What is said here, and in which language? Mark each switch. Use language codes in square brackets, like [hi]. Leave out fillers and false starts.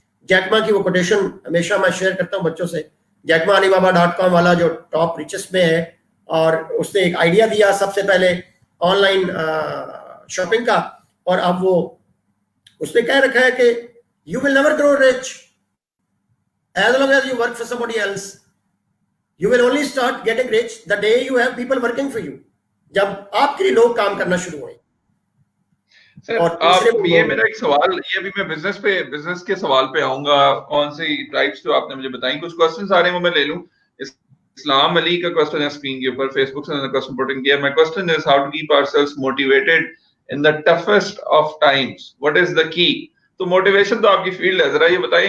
[ur] جیکما کی وہ کوٹیشن ہمیشہ میں شیئر کرتا ہوں بچوں سے, جیکما alibaba.com والا جو ٹاپ ریچسٹ میں ہے, اور اس نے ایک آئیڈیا دیا سب سے پہلے آن لائن شاپنگ کا, اور اب وہ اس نے کہہ رکھا ہے کہ [en] you will never grow rich as long as you work for somebody else. You will only start getting rich the day you have people working for you. [ur] جب آپ کے لیے لوگ کام کرنا شروع ہوئے. سر اور آپ تیسرے یہ میرا ایک سوال، یہ ابھی میں بزنس کے سوال پہ آؤں گا. کون سی ٹائپس جو آپ نے مجھے بتائیں، کچھ کوسچنس آ رہے ہیں وہ میں لے لوں. اسلام علی کا کوسچن ہے اسکرین کے اوپر، فیس بک سے کوسچن پوٹنگ کیا. [en] My question is how to keep ourselves motivated in the toughest of times, what is the key? [ur] تو موٹیویشن تو آپ کی فیلڈ ہے، ذرا یہ بتائیے.